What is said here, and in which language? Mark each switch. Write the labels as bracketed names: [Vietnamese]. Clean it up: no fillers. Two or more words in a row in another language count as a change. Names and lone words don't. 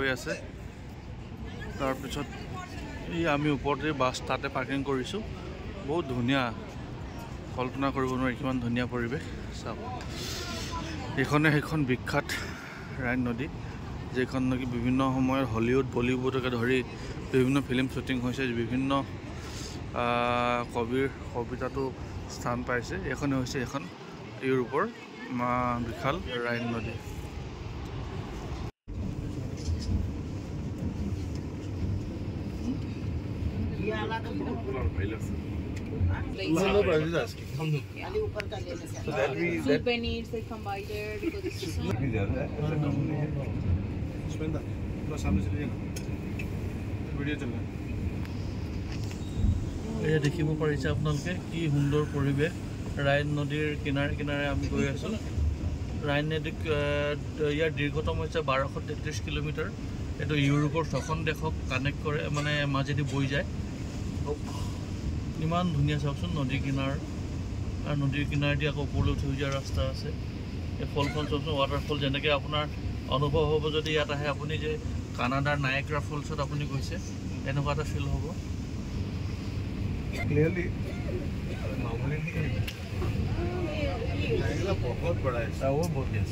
[Assamese] আছে তাৰপিছত এই আমি ওপৰতে বাছ তাতে পাৰ্কিং কৰিছোঁ বহুত ধুনীয়া কল্পনা কৰিব নোৱাৰি কিমান ধুনীয়া পৰিৱেশ চাওক এইখনে সেইখন বিখ্যাত ৰাইন নদী যেখন নেকি বিভিন্ন সময়ত হলিউড বলিউডকে ধৰি বিভিন্ন ফিল্ম শ্বুটিং হৈছে বিভিন্ন কবিৰ কবিতাটো স্থান পাইছে এইখনে হৈছে এখন ইউৰোপৰ বিশাল ৰাইন নদী [English] Souvenirs, they come by there because it's [Assamese] এয়া দেখিব পাৰিছে আপোনালোকে কি সুন্দৰ পৰিৱেশ ৰাইন নদীৰ কিনাৰে কিনাৰে আমি গৈ আছোঁ ৰাইন নদী ইয়াৰ দীৰ্ঘতম হৈছে 1233 কিলোমিটাৰ এইটো ইউৰোপৰ 6খন দেশক কানেক্ট কৰে মানে মাজেদি বৈ যায় ইমান ধুনীয়া চাওকচোন নদীৰ কিনাৰ আৰু নদীৰ কিনাৰেদি আকৌ ওপৰলৈ উঠি যোৱা ৰাস্তা আছে এই ফলখন চাওকচোন ৱাটাৰফল যেনেকৈ আপোনাৰ অনুভৱ হ'ব যদি ইয়াত আহে আপুনি যে কানাডাৰ নায়াগ্ৰা ফলছত আপুনি গৈছে এনেকুৱা এটা ফিল হ'ব [Hindi] क्लियरली मामूली नहीं नायग्रा बहुत बड़ा है वो बहुत यस